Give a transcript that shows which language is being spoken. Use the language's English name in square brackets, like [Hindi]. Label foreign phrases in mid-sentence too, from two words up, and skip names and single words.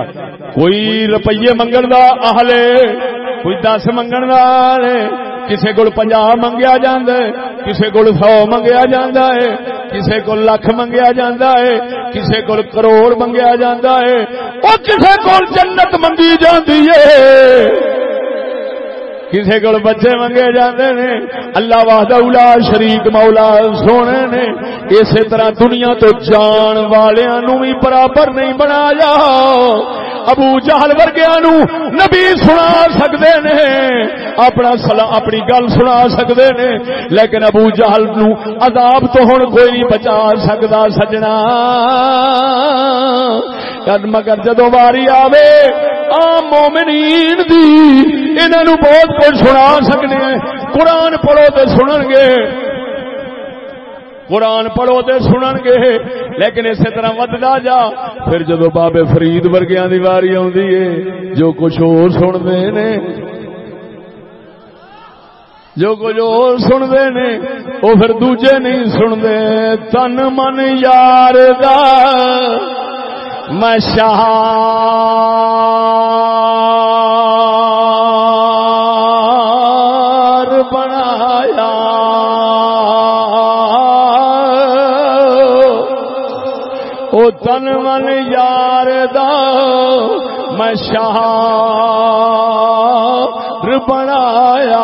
[Punjabi] کوئی روپیے منگن دا اہل ہے, کوئی 10 منگن دا اہل ہے, کسے کول 50 منگیا جاندا ہے, کسے کول 100 منگیا جاندا ہے, کسے کول لکھ منگیا جاندا ہے, کسے کول کروڑ منگیا جاندا ہے, او کسے کول جنت منگی جاندی ہے, کسے کول بچے منگے جاندے نے. [Arabic] اللہ وحدہ لا شریک [Punjabi] مولا سونے نے اسی طرح دنیا تو جان والیاں نو بھی برابر نہیں بنایا. ابو جہل ورگیاں نو نبی سنا سکدے نے اپنی گل سنا سکدے نے لیکن ابو جہل نو عذاب تو ہن کوئی نہیں بچا سکدا سجنا. مگر جدوں واری آوے عام مومنین دی انہاں نو بہت کچھ سنا سکنے ہیں. قرآن پڑھو تے سنن گے, قرآن پڑھو تے سنن گے, لیکن اسی طرح وددا جا پھر جدو بابے فرید ورگیاں دی واری آندی ہے جو کچھ اور سندے نے جو کچھ اور سندے نے وہ پھر دوجے نہیں سندے. تن من یار دا میں شہار بنایا او تن من یار دا میں شہار بنایا.